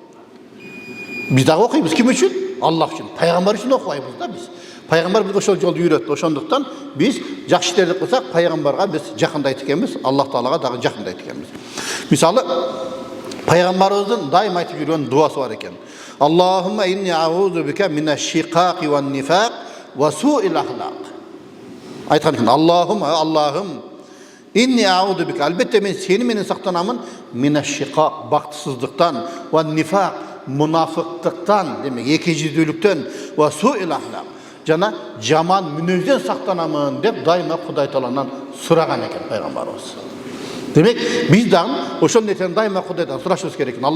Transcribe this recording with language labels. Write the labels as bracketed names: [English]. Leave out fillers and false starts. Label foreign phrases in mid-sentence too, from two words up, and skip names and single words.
[Kyrgyz] Биз дагы окуйбуз, ким үчүн? Аллах үчүн. Пайгамбар үчүн окубайбыз да биз. Пайгамбар бизге ошол жолду үйрөттү. Ошондуктан биз жакшы иштерди кылсак, пайгамбарга биз жакындайт экенбиз, Аллах Таалага дагы жакындайт экенбиз. Мисалы, пайгамбарыбыздын дайым айтып жүргөн дуасы бар экен. [Arabic] اللهم إني أعوذ بك من الشقاق والنفاق وسوء الأخلاق. [Kyrgyz] Айткан экен, Аллахым, [Arabic] إني أعوذ بك, [Kyrgyz] албетте мен сени менен сактанамын, минаш-шиқақ, бактысыздыктан, ван-нифақ, мунафыктыктан, демек экижүздүүлүктөн, [Arabic] وسوء الأخلاق, [Kyrgyz] жана жаман мүнөздөн сактанамын деп дайыма Кудай Тааланан сураган экен пайгамбарыбыз. Демек, биз дагы ошол нерсени дайыма Кудайдан сурашыбыз керек экен.